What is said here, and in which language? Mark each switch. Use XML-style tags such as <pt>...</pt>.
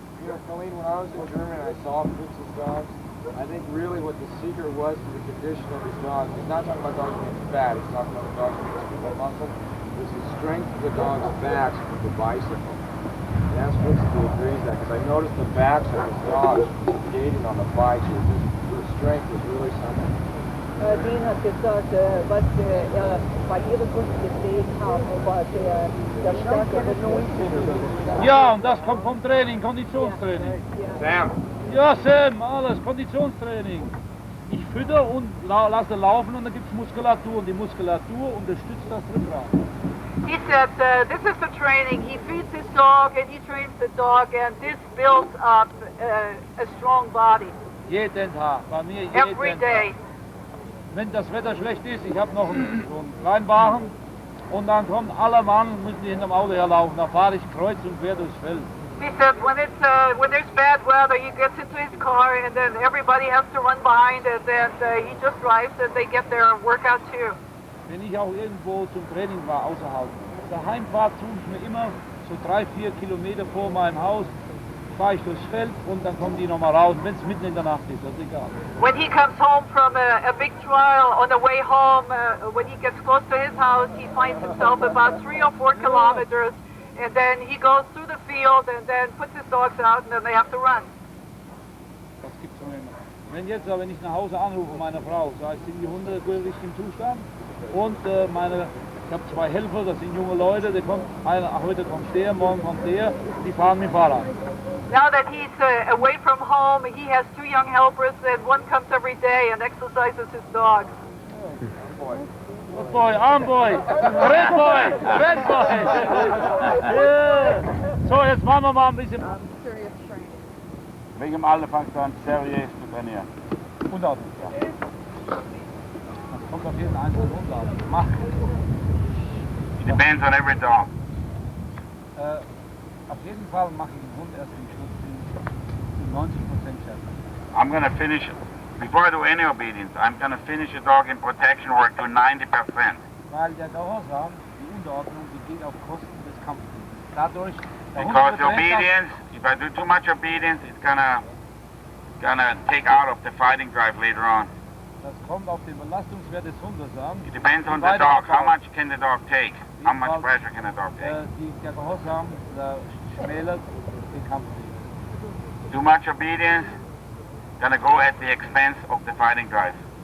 <en>You know, Colleen, when I was in Germany, I saw Fritz's dogs. I think really what the secret was to the condition of his dogs. He's not talking about dogs being fat. He's talking about dogs being super muscle. It was the strength of the dog's backs with the bicycle. And that's Fritz who agrees that, because I noticed the backs of his dogs skating on the bike. The strength was really something.</en> <de>Dean hat gesagt, was er bei ihren Hunden gesehen haben, war der stärkere Nosen. Ja, und das kommt vom Training, Konditionstraining. Sam. Ja, Sam, alles, Konditionstraining. Ich fütter und lasse laufen und dann gibt es Muskulatur und die Muskulatur unterstützt das Rückgrat.</de> <en>He said this is the training. He feeds his dog and he trains the dog, and this builds up a strong body</en> <de>Jeden Tag, bei mir jeden</de> <en>every</en> <de>Tag.</de> <en>day.</en> <de>Wenn das Wetter schlecht ist, ich habe noch so einen Kleinwagen und dann kommen alle Mann, müssen die hinterm Auto herlaufen, da fahre ich kreuz und quer durchs Feld.</de> <en>He said when there's bad weather, he gets into his car, and then everybody has to run behind it, and he just drives, and they get their workout too.</en> <de>Wenn ich auch irgendwo zum Training war, außerhalb, der Heimfahrt suche ich mir immer so 3-4 Kilometer vor meinem Haus, fahre ich durchs Feld und dann kommen die nochmal raus, wenn es mitten in der Nacht ist, das ist egal.</de> <en>When he comes home from a big trial, on the way home, when he gets close to his house, he finds himself about 3 or 4 kilometers, and then he goes through the field and then puts his dogs out, and then they have to run.</en> <de>Das gibt's noch immer. Wenn ich nach Hause anrufe, meine Frau, sage ich, sind die Hunde in richtigem Zustand und meine Ich habe 2 Helfer, das sind junge Leute, die kommt, heute kommt der, morgen kommt der, die fahren mit dem Fahrrad.</de> <en>Now that he's away from home, he has 2 young helpers, and one comes every day and exercises his dogs. Good boy, arm boy, red boy, red boy. Yeah.</en> <de>So, jetzt machen wir mal ein bisschen.</de> <en>Serious training.</en> <de>Wegen dem Alter fangst du an, seriös zu trainieren. Hundarten. Das kommt auf jeden einzelnen Hund an. Mach.</de> <en>It depends on every dog.</en> <de>Auf jeden Fall mache ich den Hund erst im Schluss in 90% schärfer.</de> <en>I'm going to finish, before I do any obedience, I'm going to finish a dog in protection work to 90%.</en> <de>Weil der Gehorsam, die Unterordnung, die geht auf Kosten des Kampfes. Dadurch, der Hund</de> <en>Because</en> <de>wird</de> <en>obedience, if I do too much obedience, it's gonna take out of the fighting drive later on.</en> <de>das kommt auf den Belastungswert des Hundes an.</de> <en>It depends on the dog. How much can the dog take? How much pressure can the dog take?</en> <de>Der Gehorsam schmälert den Kampf.</de> <en>Too much obedience, gonna go at the expense of the fighting drive.</en>